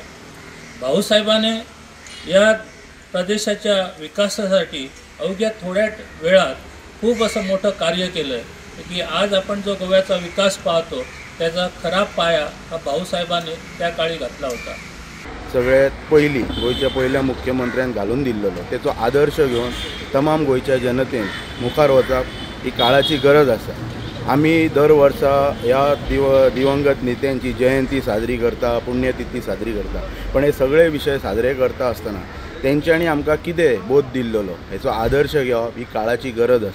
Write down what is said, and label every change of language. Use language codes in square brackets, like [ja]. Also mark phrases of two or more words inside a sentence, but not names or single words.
[mr] भाऊसाहेबाने या प्रदेशाच्या विकासासाठी अवघ्या थोड्या वेळात खूप असं मोठं कार्य केलं आहे की आज आपण जो गोव्याचा विकास पाहतो त्याचा खरा पाया हा भाऊसाहेबांनी त्या काळी घातला होता। [kok] सगळ्यात पहिली गोयच्या पहिल्या मुख्यमंत्र्यान घालून दिल्लेलो तेचो आदर्श घेऊन तमाम गोयच्या जनतेन मुखार वचप ही काळाची गरज आसा। आम्ही दर वर्सा ह्या दिवंगत नेत्यांची जयंती साजरी करता, पुण्यतिथी साजरी करता, पण हे सगळे विषय साजरे करता आसतना तेंच्यांनी आमकां कितें बोध दिल्लो हेचो आदर्श घेवप ही काळाची गरज आसा।